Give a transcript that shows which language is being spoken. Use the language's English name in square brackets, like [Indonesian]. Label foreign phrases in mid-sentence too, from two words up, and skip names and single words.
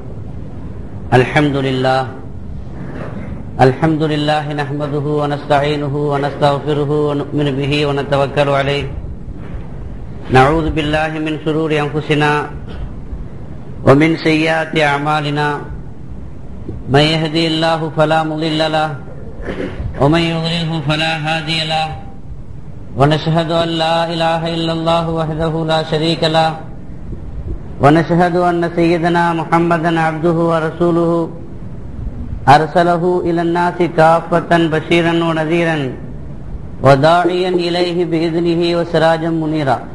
[Arabic] الحمد لله نحمده ونستعينه ونستغفره ونؤمن به ونتوكل عليه. نعوذ بالله من شرور أنفسنا ومن سيئات أعمالنا. من يهده الله فلا مضل له ومن يضلله فلا هادي له. ونشهد أن لا إله إلا الله وحده لا شريك له ونشهد أن سيدنا محمدا عبده ورسوله أرسله إلى الناس كافة بشيرا ونذيرا وداعيا إليه بإذنه وسراجا منيرا.